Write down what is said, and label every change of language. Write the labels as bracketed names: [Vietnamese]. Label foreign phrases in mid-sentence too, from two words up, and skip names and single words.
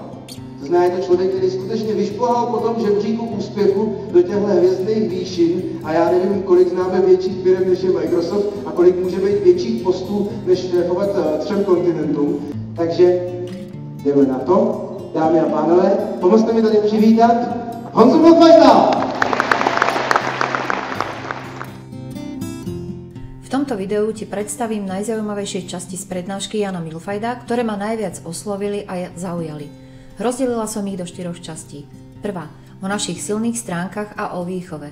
[Czech] To znamená, je to člověk, který skutečně vyšplhal po tom žebříku úspěchu do těchto hvězdných výšin a já nevím, kolik známe větších firm, než je Microsoft a kolik může být větších postů, než šéfovat 3 kontinentům. Takže jdeme na to. Dámy a pánové, pomozte mi tady přivítat Honzu Milfajta! [Slovak] V tomto videu ti predstavím najzaujímavejšie časti z prednášky Jana Milfajta, ktoré ma najviac oslovili a zaujali. Rozdelila som ich do 4 častí. Prvá, o našich silných stránkach a o výchove.